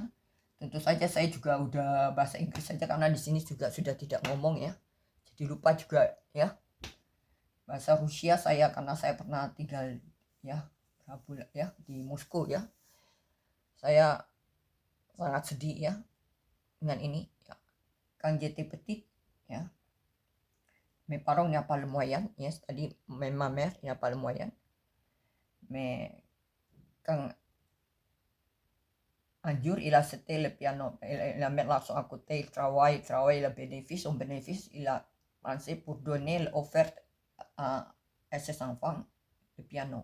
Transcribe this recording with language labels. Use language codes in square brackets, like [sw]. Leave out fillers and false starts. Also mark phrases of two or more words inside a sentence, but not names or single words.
[id] Tentu saja saya juga udah bahasa Inggris saja karena di sini juga sudah tidak ngomong ya. Jadi lupa juga ya. Bahasa Rusia saya karena saya pernah tinggal ya berapa bulan ya di Moskow ya. Saya sangat sedih ya dengan ini ya. [fr] Quand j'étais petite ya. Mes parents n'ont pas le moyen ya, c'est-à-dire même ma mère n'a pas le moyen. Mais quand un jour il a acheté le piano, il a mis l'argent à côté, il travaille le bénéfice, son bénéfice, il a pensé pour donner l'offerte à ses enfants le piano.